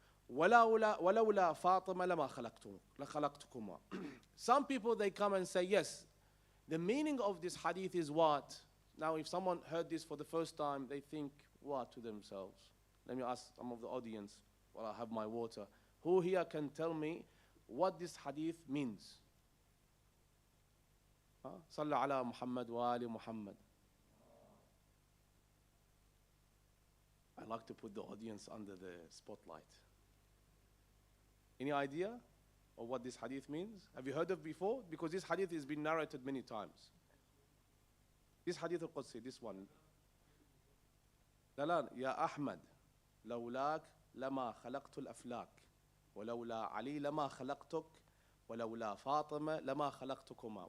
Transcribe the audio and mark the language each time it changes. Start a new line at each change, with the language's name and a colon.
Arabic: ولولا فاطمة لما خلقتكما.
English: Some people, they come and say, yes, the meaning of this hadith is what? Now, if someone heard this for the first time, they think what to themselves? Let me ask some of the audience while I have my water. Who here can tell me what this hadith means?
Arabic: صلى على محمد وآل محمد.
English: I like to put the audience under the spotlight. Any idea of what this hadith means? Have you heard of it before? Because this hadith has been narrated many times. This hadith al-Qudsi, this one.
Arabic: لا يا أحمد لولاك لما خلقت الأفلاك ولولا علي لما خلقتك ولولا فاطمة لما خلقتكما.